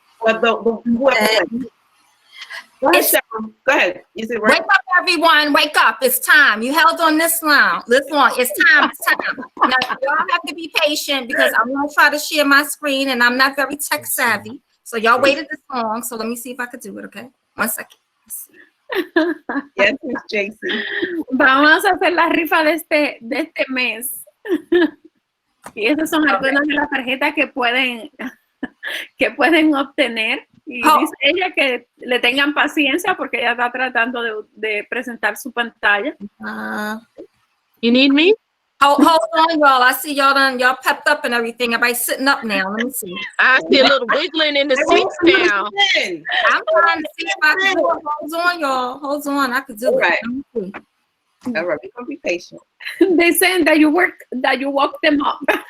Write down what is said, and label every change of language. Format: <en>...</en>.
<en>But whoever Go ahead. Is it right? Wake up, everyone. Wake up. It's time. You held on this long. It's time. It's time. Now, y'all have to be patient because I'm going to try to share my screen and I'm not very tech savvy. So y'all waited this long. So let me see if I could do it, okay? 1 second. Yes, Miss JC.</en> <es>Vamos a hacer la rifa de este mes. Y esas son algunas de las tarjetas que pueden obtener. Y dice ella que le tengan paciencia porque ella está tratando de presentar su pantalla.</es> <en>You need me? Hold on, y'all. I see y'all pepped up and everything. Everybody's sitting up now. Let me see. I see a little wiggling in the seats now. I'm trying to see if I can do it. Hold on, y'all. Hold on. I could do it. Let me see. All right, we're gonna be patient. They saying that you woke them up.</en>